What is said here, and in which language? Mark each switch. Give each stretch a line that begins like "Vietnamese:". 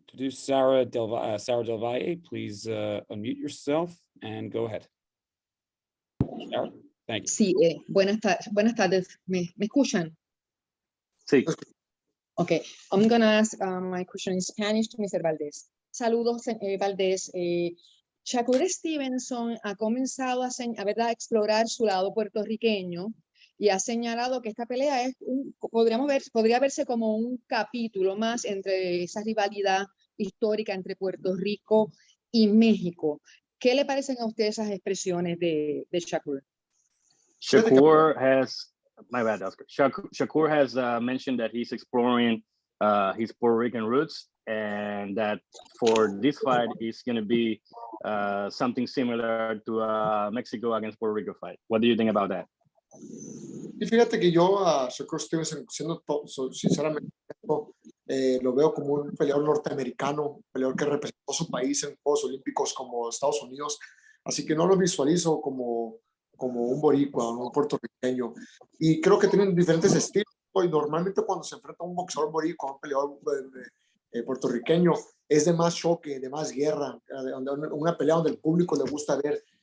English: Sarah Del Valle, please unmute yourself and go ahead. Sarah, thank you.
Spanish: Sí, buenas tardes. ¿Me escuchan? Sí.
English: Okay, I'm going to ask my question in Spanish to Mr.
Spanish: Valdez. Saludos, Valdez. Shakur Stevenson ha comenzado a explorar su lado puertorriqueño y ha señalado que esta pelea es podría verse como un capítulo más entre esa rivalidad histórica entre Puerto Rico y México. ¿Qué le parecen a ustedes esas expresiones de Shakur?
English: Shakur has, my bad, Oscar. Shakur has mentioned that he's exploring his Puerto Rican roots, and that for this fight is going to be something similar to Mexico against Puerto Rico fight. What do you think about that?
Spanish: Y fíjate que yo a Shakur Stevenson, sinceramente, lo veo como un peleador norteamericano, un peleador que representó su país en Juegos Olímpicos como Estados Unidos, así que no lo visualizo como un boricua, un puertorriqueño, y creo que tienen diferentes estilos, y normalmente cuando se enfrenta un boxeador boricua, un peleador puertorriqueño, es de más choque, de más guerra, una pelea donde el público le gusta ver.